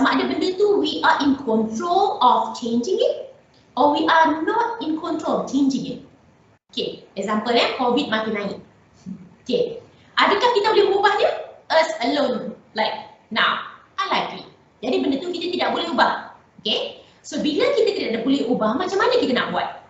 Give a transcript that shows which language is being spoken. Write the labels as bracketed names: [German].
[Malay] Sama ada benda tu [English] we are in control of changing it or we are not in control of changing it. [Malay] Okay, example COVID makin naik. Okay, adakah kita boleh mengubah dia? [English] Us alone, like now, unlikely. [Malay] Jadi benda tu kita tidak boleh ubah. Okay, so bila kita tidak boleh ubah, macam mana kita nak buat?